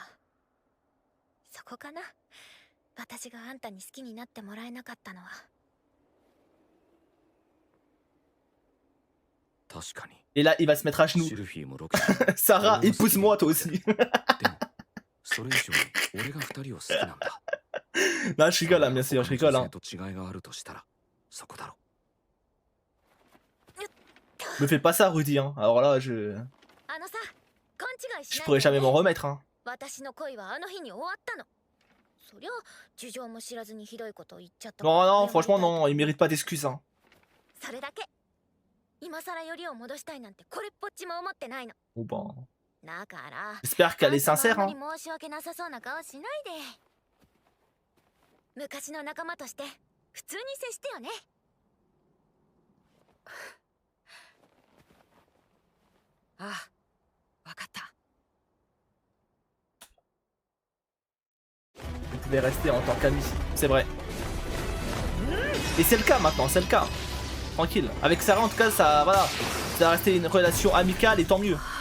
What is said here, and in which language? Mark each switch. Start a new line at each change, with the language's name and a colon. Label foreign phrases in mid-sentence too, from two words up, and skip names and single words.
Japanese: そこかな。私があんたに好きになってもらえなかったのは。確かに
French: Et là, il va se mettre à genoux.
Japanese: シルフィーもロキシーも
French: Sarah, épouse-moi toi aussi.
Japanese: でもそれ以上に俺が二人を好きなんだ。
French: Non, je rigole, hein, bien sûr, je rigole. Hein.
Japanese: と違いがあるとしたらそこだろ。
French: Me fais pas ça, Rudy. Hein. Alors là,
Japanese: あのさ、勘違いし
French: je
Japanese: ない
French: pourrais
Japanese: で
French: jamais
Japanese: ね。
French: m'en remettre. Hein.
Japanese: 私の恋はあの日に終わったの。そりゃ事情も知らずにひどいことを言っちゃった。
French: Non, non, franchement, non, il mérite pas d'excuses. Hein.
Japanese: それだけ。今さらよりを戻したいなんてこれっぽっちも思ってないの。
French: Bon, bah.
Japanese: だから。
French: J'espère qu'elle est sincère.
Japanese: あ
French: Hein.
Japanese: んまり申し訳なさそうな顔しないで。昔の仲間として普通に接してよね。ああ、わかった。
French: Vous pouvez rester en tant qu'amis. C'est vrai. Et c'est le cas maintenant, c'est le cas. Tranquille. Avec Sarah, en tout cas, ça, voilà, ça va rester une relation amicale et tant mieux.